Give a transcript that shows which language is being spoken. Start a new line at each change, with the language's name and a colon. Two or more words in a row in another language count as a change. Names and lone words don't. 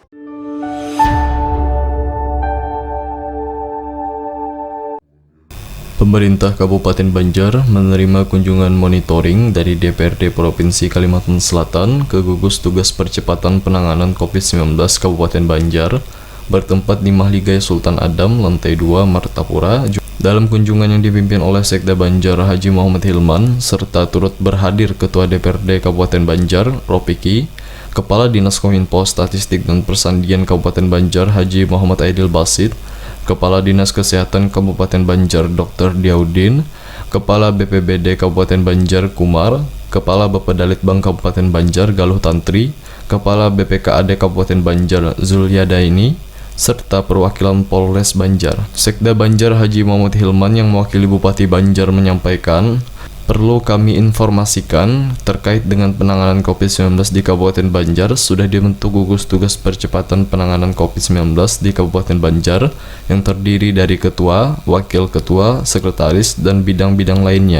Indonesian: Pemerintah Kabupaten Banjar menerima kunjungan monitoring dari DPRD Provinsi Kalimantan Selatan ke gugus tugas percepatan penanganan COVID-19 Kabupaten Banjar bertempat di Mahligai Sultan Adam, lantai 2, Martapura. Dalam kunjungan yang dipimpin oleh Sekda Banjar Haji Muhammad Hilman, serta turut berhadir Ketua DPRD Kabupaten Banjar, Ropiki, Kepala Dinas Kominfo Statistik dan Persandian Kabupaten Banjar Haji Muhammad Aidil Basit, Kepala Dinas Kesehatan Kabupaten Banjar Dr. Diaudin, Kepala BPBD Kabupaten Banjar Kumar, Kepala Bapedalitbang Kabupaten Banjar Galuh Tantri, Kepala BPKAD Kabupaten Banjar Zulyadaini, serta perwakilan Polres Banjar. Sekda Banjar Haji Muhammad Hilman yang mewakili Bupati Banjar menyampaikan, perlu kami informasikan terkait dengan penanganan COVID-19 di Kabupaten Banjar sudah dibentuk gugus tugas percepatan penanganan COVID-19 di Kabupaten Banjar yang terdiri dari ketua, wakil ketua, sekretaris, dan bidang-bidang lainnya.